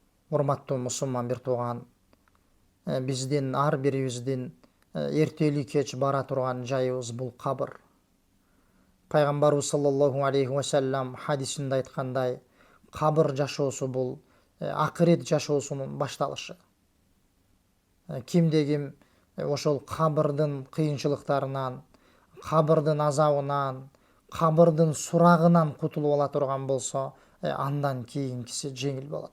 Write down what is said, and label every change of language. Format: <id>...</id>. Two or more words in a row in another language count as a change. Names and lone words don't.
<ky>Урматтуу мусулман бир тууган, биздин ар бирибиздин эртели кеч бара турган жайыбыз бул кабыр. Пайгамбарыбыз</ky> <ar>صلى الله عليه وسلم</ar> <ky>хадисинде айткандай, кабыр жашоосу бул акырет жашоосунун башталышы. Кимде ким ошол кабырдын кыйынчылыктарынан, кабырдын азабынан, кабырдын сурагынан кутулуп ала турган болсо, андан кийинкиси жеңил болот.</ky>